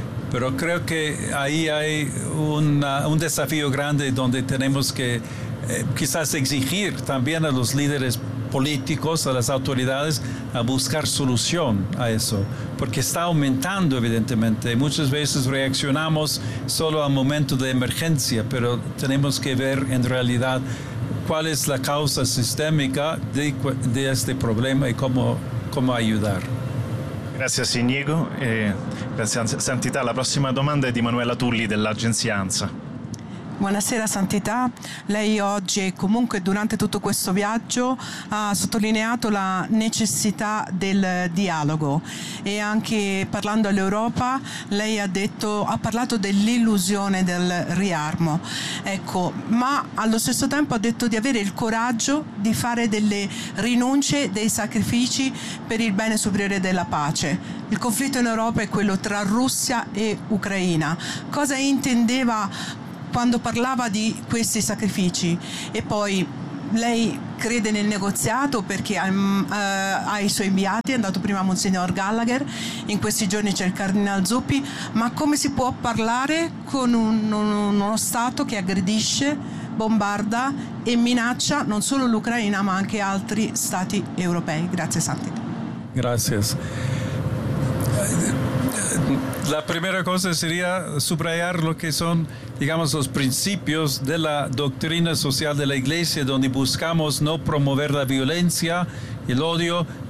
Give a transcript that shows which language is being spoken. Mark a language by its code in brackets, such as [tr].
[es] Pero creo que ahí hay un desafío grande donde tenemos que quizás exigir también a los líderes políticos, a las autoridades, a buscar solución a eso, porque está aumentando evidentemente. Muchas veces reaccionamos solo al momento de emergencia, pero tenemos que ver en realidad cuál es la causa sistémica de este problema y cómo ayudar. Gracias, Iñigo. [it] Grazie, Santità. La prossima domanda è di Manuela Tulli dell'Agenzia ANSA. Buonasera Santità, lei oggi e comunque durante tutto questo viaggio ha sottolineato la necessità del dialogo e anche parlando all'Europa lei ha parlato dell'illusione del riarmo, ecco, ma allo stesso tempo ha detto di avere il coraggio di fare delle rinunce, dei sacrifici per il bene superiore della pace. Il conflitto in Europa è quello tra Russia e Ucraina. Cosa intendeva quando parlava di questi sacrifici? E poi lei crede nel negoziato perché ha i suoi inviati, è andato prima Monsignor Gallagher, in questi giorni c'è il Cardinal Zuppi, ma come si può parlare con uno Stato che aggredisce, bombarda e minaccia non solo l'Ucraina ma anche altri Stati europei? Grazie Santi. Grazie. [es] La primera cosa sería subrayar lo que son, digamos, los principios de la doctrina social de la Iglesia, donde buscamos no promover la violencia, el odio,